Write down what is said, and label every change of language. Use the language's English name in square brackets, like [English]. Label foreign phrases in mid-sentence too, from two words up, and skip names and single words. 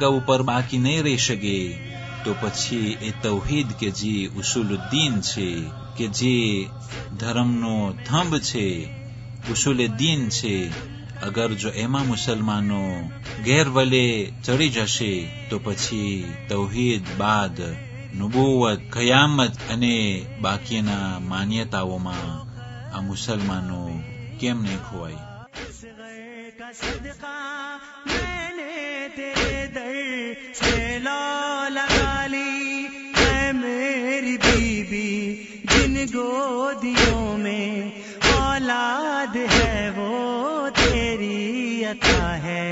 [Gujarati] ઉપર બાકી નહીં રહી શકે તો પછી એ તૌહીદ કે જે ઉસુલુદ્દીન છે, કે જે ધર્મનો થંભ છે, ઉસુલુદ્દીન છે, અગર જો એમાં મુસલમાનો ગેરવલે ચડી જશે તો પછી તૌહીદ બાદ નુબુવત, કયામત અને બાકીના માન્યતાઓમાં આ મુસલમાનો કેમ નહીં ખોવાય؟ [Urdu] اصغر کا صدقہ میں نے تیرے در سے لو لگا لی، اے میری بیوی جن گودیوں میں اولاد ہے وہ تیری عطا ہے۔